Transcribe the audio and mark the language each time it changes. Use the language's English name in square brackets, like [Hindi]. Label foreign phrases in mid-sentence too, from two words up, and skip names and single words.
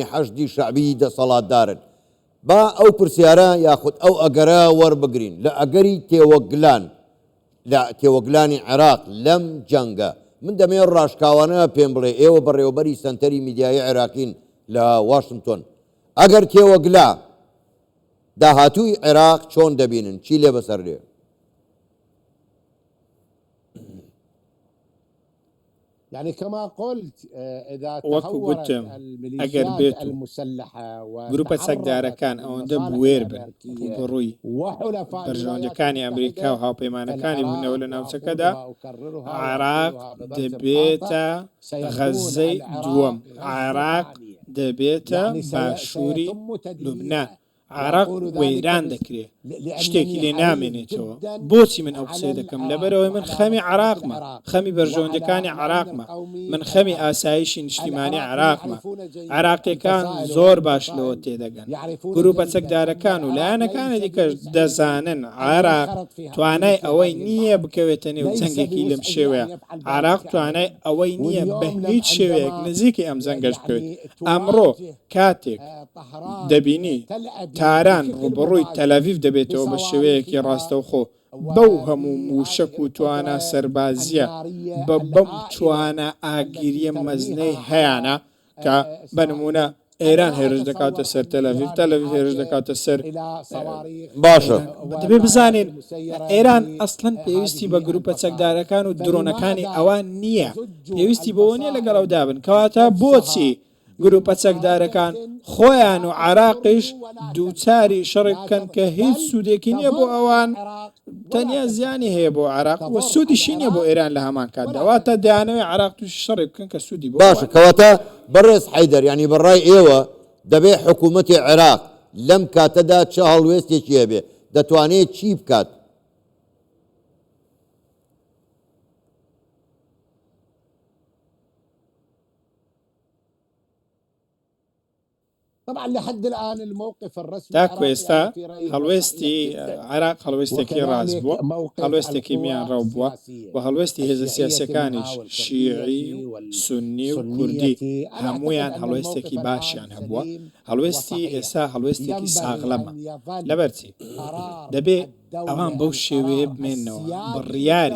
[Central Kurdish] حەشدی شەعبی دەسەڵاتدارن با ئەو پرسیارە یاخود ئەو ئەگەرە وەربگرین لە ئەگەری تێوەگلان لە تێوەگلانی عێراق لەم جەنگە من دەمێ ڕاشکاوانە پێم بڵێ ئێوە بەڕێوەبەری سەنتەری میدیای عێراقین لە واشنگتۆن ئەگەر تێوەگلا داهاتووی عێراق چۆن دەبینن چی لێ بەسەر لێ؟ [Arabic] يعني كما قلت إذا [Central Kurdish] وەکو [Arabic] تهورت [Central Kurdish] گوتم ئەگەر [Arabic] الميليشيات [Central Kurdish] بێت و [Arabic] المسلحة [Central Kurdish] گروپە چەکدارەکان ئەوەندە بوێر بن ڕوبڕووی [Arabic] وحلفاء [Central Kurdish] بەرژەوەندەکانی ئەمریکا و هاوپەیمانەکانی بوونەوە لە ناوچەکەدا [Arabic] وأكررها [Central Kurdish] عێراق [Arabic] وأعيدها [Central Kurdish] دەبێتە [Arabic] سيكون [Central Kurdish] غەزەی [Arabic] العراق [Central Kurdish] دووەم [Arabic] غزة [Central Kurdish] عێراق [Arabic] ثانية. [Central Kurdish] دەبێتە [Arabic] يعني [Central Kurdish] باشووری [Arabic] سيتم تدميرها. [Central Kurdish] لوبنان عێراق [Arabic] وأقول ذلك [Central Kurdish] وەیران [Arabic] بس- [Central Kurdish] دەکرێت [Arabic] لأنني [Central Kurdish] شتێکی لێ [Arabic] حريص [Central Kurdish] نامێنێتەوە [Arabic] جداً [Central Kurdish] بۆچی من ئەو [Arabic] على [Central Kurdish] قسەی دەکەم [Arabic] العراق [Central Kurdish] لەبەرەوەی من [Arabic] وعلى [Central Kurdish] خەمی [Arabic] مصلحة [Central Kurdish] عێراقمە [Arabic] العراق [Central Kurdish] خەمی بەرژەوەندەکانی [Arabic] وعلى [Central Kurdish] عێراقمە [Arabic] الأمن القومي [Central Kurdish] من خەمی [Arabic] العراقي. [Central Kurdish] ئاسایشی نیشتیمانی [Arabic] العراق [Central Kurdish] عێراقمە [Arabic] يعرفون جيداً [Central Kurdish] عێراقیەکان [Arabic] الفصائل [Central Kurdish] زۆر باش [Arabic] والفصائل [Central Kurdish] لەوە تێدەگەن [Arabic] يعرفون [Central Kurdish] گروپە [Arabic] جيداً [Central Kurdish] چەکدارەکان و [Arabic] أن [Central Kurdish] لایەنەکانی [Arabic] العراق [Central Kurdish] دیکەش [Arabic] ليس [Central Kurdish] دەزانن [Arabic] بوسعه [Central Kurdish] عێراق [Arabic] أن ينخرط في [Central Kurdish] توانای [Arabic] مثل [Central Kurdish] ئەوەی [Arabic] هذه [Central Kurdish] نییە [Arabic] المعركة. [Central Kurdish] بکەوێتە نێو [Arabic] ليس [Central Kurdish] جەنگێکی لەم [Arabic] بوسعه [Central Kurdish] شێوەیە [Arabic] أن يفعل ذلك [Central Kurdish] عێراق [Arabic] أبداً. [Central Kurdish] توانای ئەوەی نییە بە [Arabic] واليوم [Central Kurdish] هیچ شێوەیەک [Arabic] عندما [Central Kurdish] نزیکی ئەم زەنگەش بکەوێت [Arabic] يعني [Central Kurdish] ئەمڕۆ [Arabic] تواجه [Central Kurdish] کاتێک [Arabic] طهران [Central Kurdish] دەبینی [Arabic] تل أبيب [Central Kurdish] تاران [Arabic] بشكل [Central Kurdish] ڕوبڕووی [Arabic] مباشر [Central Kurdish] تەلەڤیف دەبێتەوە بە شێوەیەکی [Arabic] بصواريخها [Central Kurdish] ڕاستەوخۆ بەو هەموو [Arabic] وبهذه [Central Kurdish] موشک و توانە [Arabic] القدرة [Central Kurdish] سەربازیە [Arabic] النارية [Central Kurdish] بە بەم [Arabic] الهائلة [Central Kurdish] توانە ئاگیریە [Arabic] التي [Central Kurdish] مەزنەی [Arabic] ترميها [Central Kurdish] هەیەە کە بە نمونە ئێران هێرش دەکاتە سەر تەلەڤیف تەلەڤیف هێرش دەکاتە سەر [Arabic] إلى صواريخ [Central Kurdish] باشە دەبێ بزانین [Arabic] مسيرة [Central Kurdish] ئێران ب- ئەسڵەن پێویستی بە [Arabic] هذه [Central Kurdish] گروپە [Arabic] الفصائل. [Central Kurdish] چەکدارەکان و درۆنەکانی [Arabic] فلماذا [Central Kurdish] ئەوان نییە [Arabic] تزج [Central Kurdish] پێویستی بەوە نیە [Arabic] الفصائل [Central Kurdish] لەگەڵەوە دابن کەواتە [Arabic] نفسها [Central Kurdish] بۆچی گروپە چەکدارەکان خۆیان و عراقیش دووچاری شەڕێک بکەن کە هیچ سوودێکی نییە بۆ ئەوان تەنیا زیانی هەیە بۆ عراق و سوودیشی نییە بۆ ئێران لە هەمان کاتداواتە دەیانەوەی عراق تووشی شەڕێ بکەن کە سوودی بۆ باشە کەواتە بەڕێز حەیدەر ینی بەڕای ئێوە دەبێ حکوومەتی عێراق لەم کاتەدا چه هەڵوێستێکی هەبێ دەتوانێت چی بکات؟ [Arabic] طبعا لحد الآن الموقف الرسمي [Central Kurdish] تاکو [Arabic] العراقي [Central Kurdish] ئێستا [Arabic] في رأيي [Central Kurdish] هەڵوێستی عراق هەڵوێستێکی ڕاست بووە هەڵوێستێکی میان ڕاو بووە و هەڵوێستی هێزە سیاسەکانیش شیعی و سنی و کوردی هەمویان هەڵوێستێکی باشیان هەبووە هەڵوێستی ئێستا هەڵوێستێکی ساغڵەمە لەبەرچی دەبێ ئەوان بەو شێوەیە بمێنەوە بڕیاری